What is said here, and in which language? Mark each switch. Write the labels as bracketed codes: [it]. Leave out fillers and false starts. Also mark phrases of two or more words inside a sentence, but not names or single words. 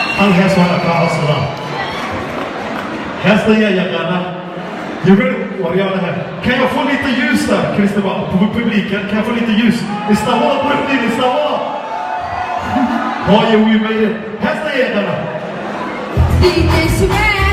[so] hal hees waana kaa codsadaa heesta yaa yaqaana [en] you ready [sv] waryaalaha kan jag få lite ljus där Christer bara på publiken kan jag få lite ljus istavada på riktigt istavada har ju vi med [so] heesta yaa yaqaana [sv] DJ Sumer